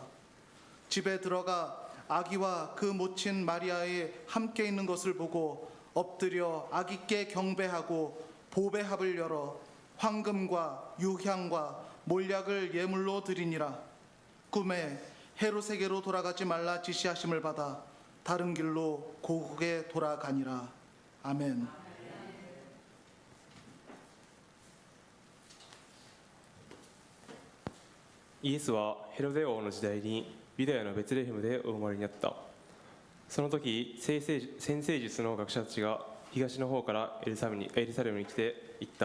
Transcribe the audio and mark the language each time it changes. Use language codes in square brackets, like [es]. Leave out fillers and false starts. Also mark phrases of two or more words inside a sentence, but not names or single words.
[ko] 집에 들어가 아기와 그 모친 마리아에 함께 있는 것을 보고 엎드려 아기께 경배하고 보배합을 열어 황금과 유향과 몰약을 예물로 드리니라. 꿈에 헤롯에게로 돌아가지 말라 지시하심을 받아 다른 길로 고국에 돌아가니라. 아멘. [ja] イエスはヘロデ王の時代にユダヤのベツレヘムでお生まれになった。その時占星術の学者たちが東の方からエルサレムに来て言った。